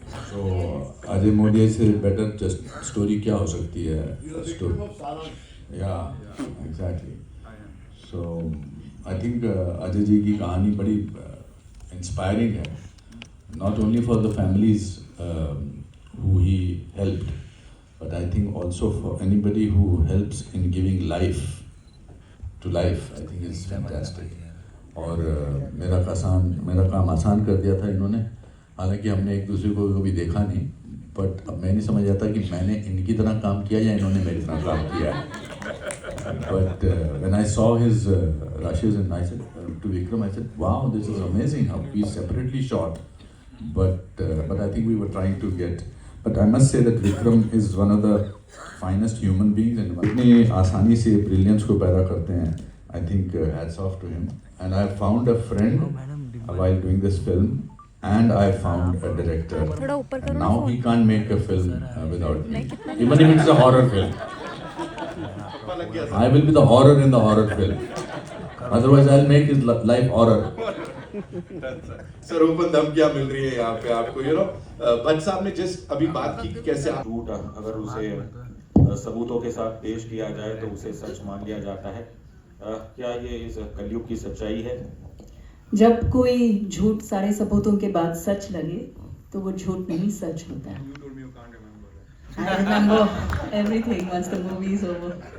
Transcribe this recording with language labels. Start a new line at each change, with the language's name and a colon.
Hindi: So Ajay Modi से
English: better just story
Hindi: क्या हो सकती है?
English: Story. Yeah, exactly. So I think
Hindi: Ajay ji की कहानी बड़ी
English: inspiring है, not only for the families who he helped, but I think also for anybody who helps in giving life to life, I think is fantastic.
Hindi: और मेरा काम आसान कर दिया था इन्होंने, हालांकि हमने एक दूसरे को कभी देखा नहीं, बट अब मैं नहीं समझ आता कि मैंने इनकी तरह काम किया या इन्होंने मेरी तरह काम किया है.
English: But when I saw his rushes and I said to Vikram, I said, wow, this is amazing how we separately shot. But I think we were trying to get. But I must say that Vikram is one of the finest human beings and
Hindi: इतनी आसानी से
English: brilliance
Hindi: को पैदा करते हैं.
English: I think hats off to him. And I found a friend while doing this film. And I found a director. And now he can't make a film without me. Even if it's a horror film. I will be the horror in the horror film. Otherwise, I'll make his life horror.
Hindi: Sir open धमकियां मिल रही है यहाँ पे आपको,
English: You know.
Hindi: Bhatt साहब ने just अभी बात की कि कैसे आप झूठ अगर उसे सबूतों के साथ पेश किया जाए तो उसे सच मान लिया जाता है. क्या ये इस कलयुग की सच्चाई है? जब कोई झूठ सारे सबूतों के बाद सच लगे तो वो झूठ नहीं सच होता है.
English: I remember everything once the movie is over.